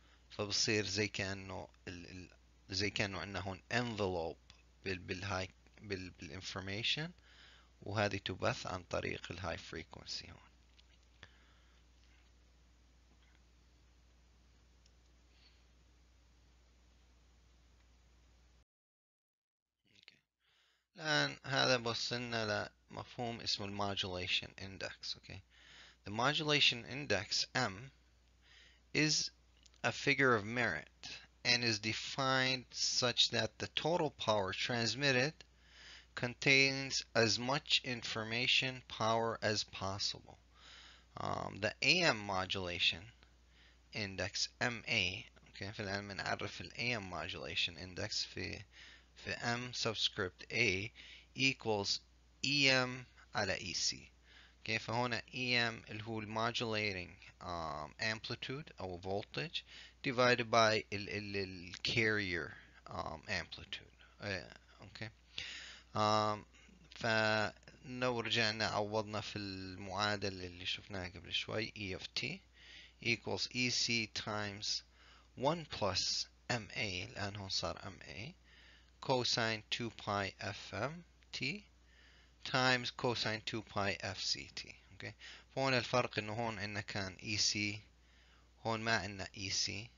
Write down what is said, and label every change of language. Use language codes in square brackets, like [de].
[ar] فبصير زي كأنه عندنا هون envelope بالهاي بالانفورميشن وهذه تبث عن طريق الهاي فريكونسي هون. الآن هذا بوصلنا لمفهوم اسمه المودulation index. [en] okay. The modulation index M is a figure of merit and is defined such that the total power transmitted contains as much information power as possible. The AM modulation index MA. okay. [ar] فالآن بنعرف ال [en] AM modulation index في M subscript A equals EM على EC. okay. فهنا EM [ar] اللي هو [en] modulating amplitude أو voltage divided by ال carrier amplitude. okay. [ar] فلو رجعنا عوضنا في المعادلة اللي شفناها قبل شوي [en] E of t equals EC times 1 plus MA. [ar] الآن هون صار [en] MA cosine 2 pi FM t times cosine 2 pi FCT. okay. [ar] فهون الفرق انه هون عندنا كان EC هون ما عندنا EC.